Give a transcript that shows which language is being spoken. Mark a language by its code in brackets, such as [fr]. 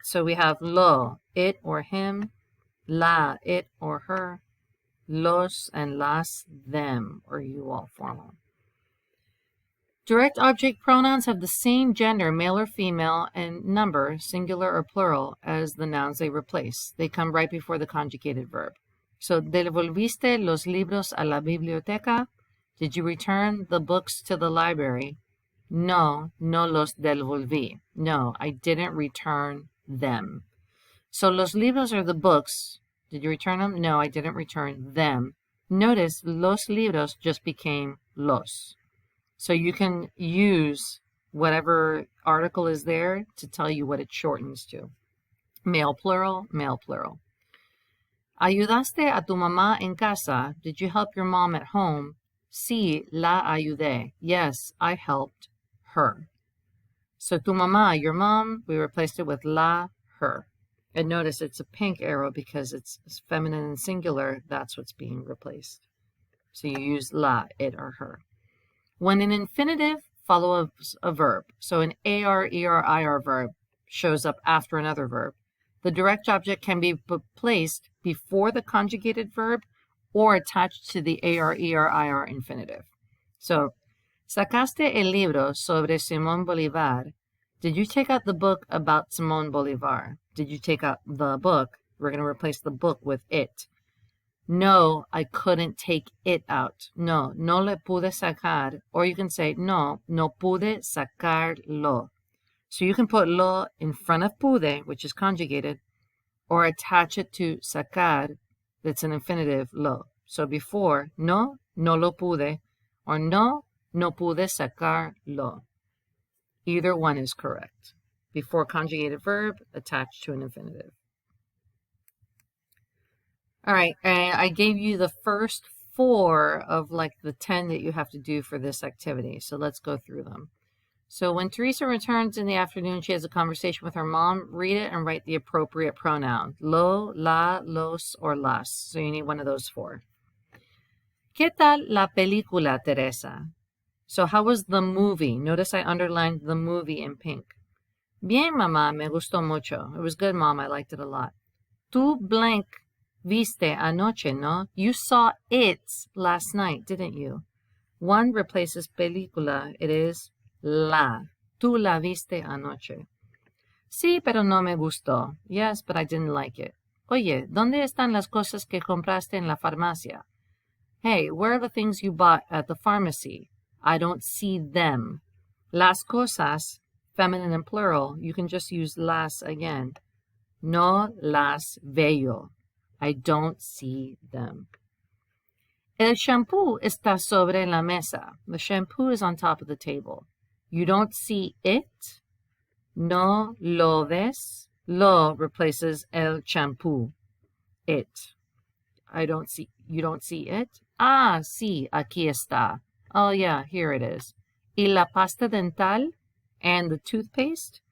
[en] So we have lo, it or him, la, it or her, los and las, them, or you all formal. Direct object pronouns have the same gender, male or female, and number, singular or plural, as the nouns they replace. They come right before the conjugated verb. [es] So, ¿devolviste los libros a la biblioteca? [en] Did you return the books to the library? [es] No, no los devolví. No, [en] I didn't return them. So, [es] los libros [en] are the books. Did you return them? No, I didn't return them. Notice, los libros just became los. So you can use whatever article is there to tell you what it shortens to. Male plural, male plural. [es] ¿Ayudaste a tu mamá en casa? [en] Did you help your mom at home? [es] Sí, la ayudé. [en] Yes, I helped her. So [es] tu mamá, [en] your mom, we replaced it with la, her. And notice it's a pink arrow because it's feminine and singular. That's what's being replaced. So you use la, it, or her. When an infinitive follows a verb, so an AR, ER, IR verb shows up after another verb, the direct object can be placed before the conjugated verb or attached to the AR, ER, IR infinitive. [es] So, ¿sacaste el libro sobre Simón Bolívar? [en] Did you take out the book about Simón Bolívar? Did you take out the book? We're going to replace the book with it. No, I couldn't take it out. [es] No, no le pude sacar. [en] Or you can say, [es] no, no pude sacarlo. [en] So you can put lo in front of pude, which is conjugated, or attach it to sacar, that's an infinitive, lo. So before, [es] no, no lo pude, or no, no pude sacarlo. [en] Either one is correct. Before conjugated verb, attached to an infinitive. All right, and I gave you the first 4 of like the 10 that you have to do for this activity. So let's go through them. So when Teresa returns in the afternoon, she has a conversation with her mom. Read it and write the appropriate pronoun. Lo, la, los, or las. So you need one of those 4. [es] ¿Qué tal la película, Teresa? [en] So how was the movie? Notice I underlined the movie in pink. [es] Bien, mamá, me gustó mucho. [en] It was good, mom. I liked it a lot. [es] Tu blank viste anoche, no? [en] You saw it last night, didn't you? One replaces película. It is la. [es] Tu la viste anoche. Sí, pero no me gustó. [en] Yes, but I didn't like it. [es] Oye, ¿dónde están las cosas que compraste en la farmacia? [en] Hey, where are the things you bought at the pharmacy? I don't see them. Las cosas, feminine and plural, you can just use las again. [es] No las veo. [en] I don't see them. [es] El shampoo está sobre la mesa. [en] The shampoo is on top of the table. You don't see it. [es] No lo ves. [en] Lo replaces el shampoo. It. You don't see it. [es] Ah, sí, aquí está. [en] Oh yeah, here it is. [es] Y la pasta dental [en] and the toothpaste.